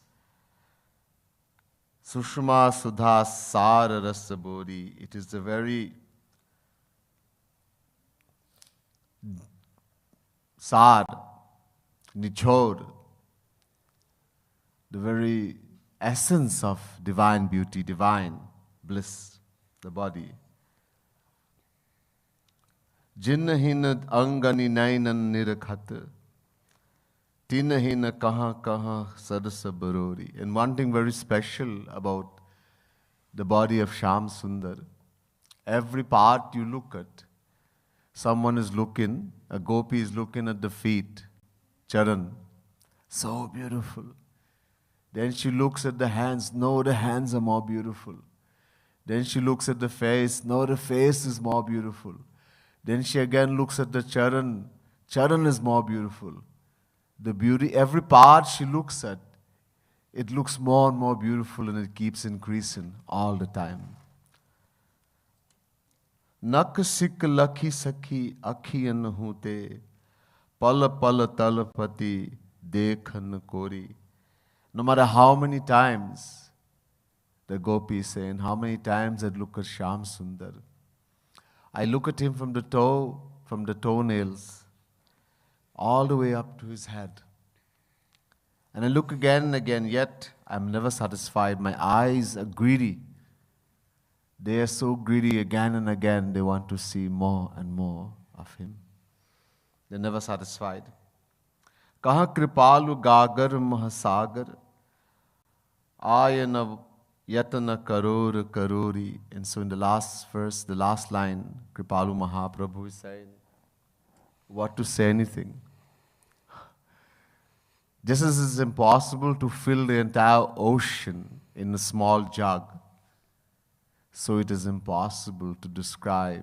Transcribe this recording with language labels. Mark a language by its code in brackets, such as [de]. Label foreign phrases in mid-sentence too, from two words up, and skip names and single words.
[hi] सुषमा सुधा सार रस बोधि, [en] it is the very [hi] सार, निचोड़, [en] the very essence of divine beauty, divine bliss, the body. [hi] जिन्हाहिनद अंगनि नैनन निरखत, तिनहिना कहा कहा सदसा बरोरी. [en] And one thing very special about the body of Shyam Sundar, every part you look at, someone is looking, a gopi is looking at the feet, charan, so beautiful. Then she looks at the hands, no, the hands are more beautiful. Then she looks at the face, no, the face is more beautiful. Then she again looks at the charan, charan is more beautiful. The beauty, every part she looks at, it looks more and more beautiful, and it keeps increasing all the time. [hi] नख सिख लखि सखि अँखियाँ हूते, पल पल तलपति देखन कोरी. [en] No matter how many times the gopi is saying, how many times I look at Shyam Sundar, I look at him from the toenails, all the way up to his head. And I look again and again, yet I'm never satisfied. My eyes are greedy. They are so greedy again and again, they want to see more and more of him. They're never satisfied. [hi] कह कृपालु गागर महासागर, अयन यतन करोर करोरी. [en] And so in the last verse, the last line, Kripalu Mahaprabhu is saying, what to say anything? Just as it's impossible to fill the entire ocean in a small jug, so it is impossible to describe.